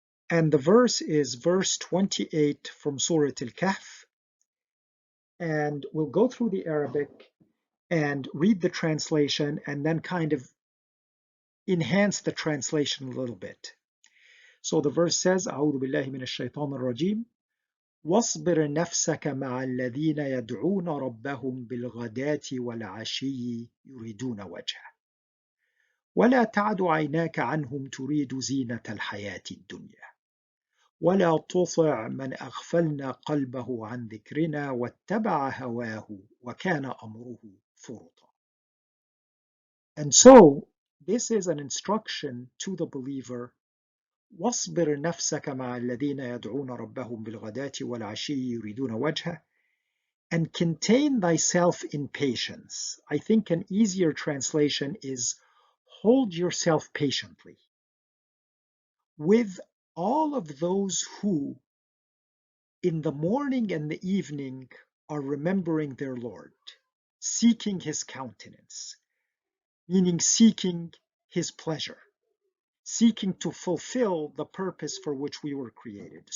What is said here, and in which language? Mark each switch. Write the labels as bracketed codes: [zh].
[en] And the verse is verse 28 from Surah Al-Kahf. And we'll go through the Arabic and read the translation and then kind of enhance the translation a little bit. So the verse says, [ar] أعوذ بالله من الشيطان الرجيم واصبر نفسك مع الذين يدعون ربهم بالغداة والعشي يريدون وجهه ولا تعد عيناك عنهم تريد زينة الحياة الدنيا ولا تطع من أغفلنا قلبه عن ذكرنا واتبع هواه وكان أمره فرطا. [en] And so this is an instruction to the believer. [ar] واصبر نفسك مع الذين يدعون ربهم بالغداة والعشي يريدون وجهه, [en] and contain thyself in patience. I think an easier translation is hold yourself patiently with all of those who in the morning and the evening are remembering their Lord, seeking his countenance, meaning seeking his pleasure, seeking to fulfill the purpose for which we were created.